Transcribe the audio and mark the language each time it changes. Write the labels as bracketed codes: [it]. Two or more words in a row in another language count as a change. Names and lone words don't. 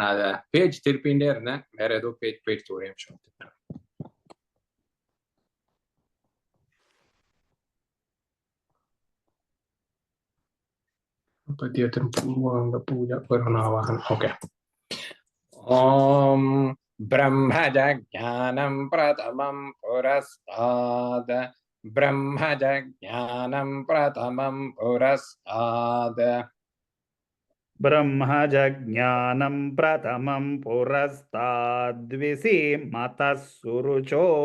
[ta] நான் அதை பேஜ் திருப்பிண்டே இருந்தேன். வேற ஏதோ பேஜ் போயிடுச்சு. ஒரே நிமிஷம். பூஜா வருணாவாகன். ஓகே. [sa] ஓம் ब्रह्मजज्ञानं प्रथमं पुरस्तात्. ब्रह्मजज्ञानं प्रथमं पुरस्तात्. ब्रह्मजज्ञानं प्रथमं पुरस्ताद्विसीमतः सुरुचो.